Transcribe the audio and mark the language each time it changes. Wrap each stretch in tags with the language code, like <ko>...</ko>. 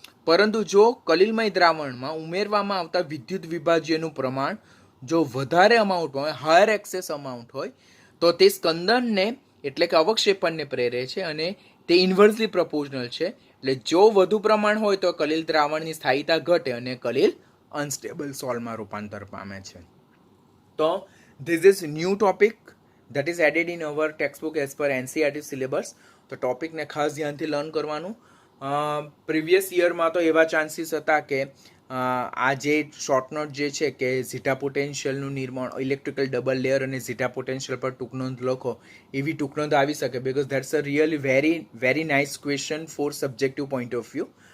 <gu>પરંતુ જો કલિલમય દ્રાવણમાં ઉમેરવામાં આવતા વિદ્યુત વિભાજ્યનું પ્રમાણ જો વધારે અમાઉન્ટમાં હોય,</gu> <en>higher excess amount</en> <gu>હોય તો તે સ્કંદનને એટલે કે અવક્ષેપણને પ્રેરે છે અને તે ઇન્વર્સલી પ્રપોર્શનલ છે. એટલે જો વધુ પ્રમાણ હોય તો કલિલ દ્રાવણની સ્થાયીતા ઘટે અને કલિલ અનસ્ટેબલ સોલ્વમાં રૂપાંતર પામે છે.</gu> <en>તો this is new topic that is added in our textbook as per NCERT syllabus.</en> <gu>તો ટોપિકને ખાસ ધ્યાનથી લર્ન કરવાનું. પ્રીવિયસ યરમાં તો એવા ચાન્સીસ હતા કે આ જે શોર્ટ નોટ જે છે કે ઝીટા પોટેન્શિયલનું નિર્માણ, ઇલેક્ટ્રિકલ ડબલ લેયર અને ઝીટા પોટેન્શિયલ પર ટૂંકનોંધ લખો એવી ટૂંકનોંધ આવી શકે</gu> <en>Because that's a really very nice question for subjective point of view.</en>